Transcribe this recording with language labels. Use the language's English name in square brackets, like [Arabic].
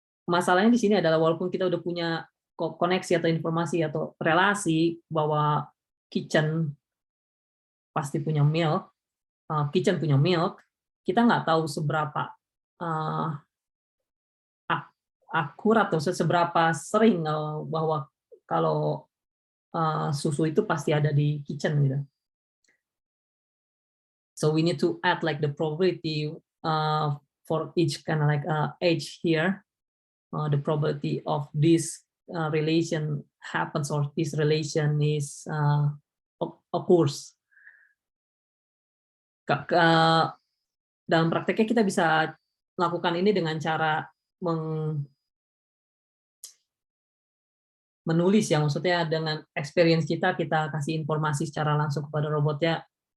[Indonesian] Masalahnya di sini adalah walaupun kita udah punya koneksi atau informasi atau relasi bahwa kitchen pasti punya milk, kitchen punya milk, kita nggak tahu seberapa akurat atau seberapa sering bahwa kalau susu itu pasti ada di kitchen gitu. [English] So we need to add like the probability for each kind of like age here. The probability of this relation happens or this relation is occurs. [Indonesian] Dalam prakteknya kita bisa lakukan ini dengan cara menulis ya, maksudnya dengan experience kita kasih informasi secara langsung kepada robotnya.